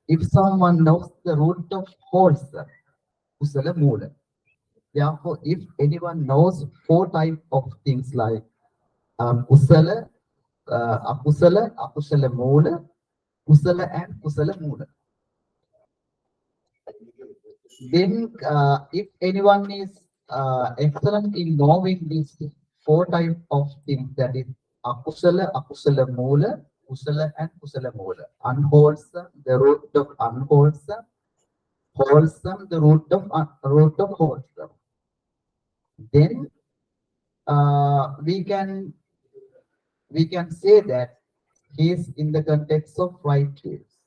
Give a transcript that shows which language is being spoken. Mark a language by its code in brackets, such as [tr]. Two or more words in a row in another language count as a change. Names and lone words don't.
[en] if someone knows the root of wholesome, [pi] kusala moola. [en] Therefore, if anyone knows four types of things like [pi] kusala, akusala moola, kusala [en] and [pi] kusala moola, [en] then if anyone is excellent in knowing these four types of things, that is [pi] akusala moola, kusala [en] and [pi] kusala moola, [en] unwholesome, the root of unwholesome, wholesome, the root of wholesome, then we can say that he is in the context of right ways.